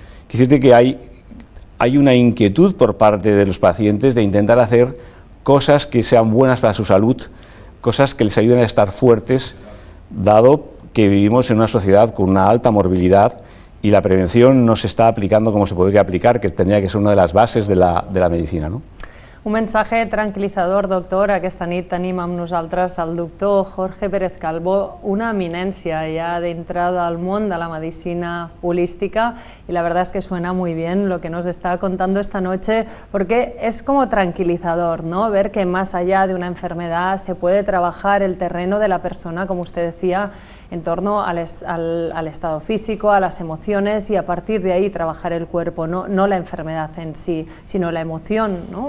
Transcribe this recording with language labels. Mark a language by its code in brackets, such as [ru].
[es] Quiere decir que hay una inquietud por parte de los pacientes de intentar hacer cosas que sean buenas para su salud, cosas que les ayuden a estar fuertes, dado que vivimos en una sociedad con una alta morbilidad y la prevención no se está aplicando como se podría aplicar, que tendría que ser una de las bases de la medicina, ¿no? Un mensaje tranquil·litzador, doctor. [ca] Aquesta nit tenim amb nosaltres el doctor [es] Jorge Pérez Calvo, una eminència ya dentro del món de la medicina holística, y la verdad es que suena muy bien lo que nos está contando esta noche, porque es como tranquilizador, ¿no? Ver que más allá de una enfermedad se puede trabajar el terreno de la persona, como usted decía, en torno al estado físico, a las emociones, y a partir de ahí trabajar el cuerpo, no la enfermedad en sí, sino la emoción, ¿no?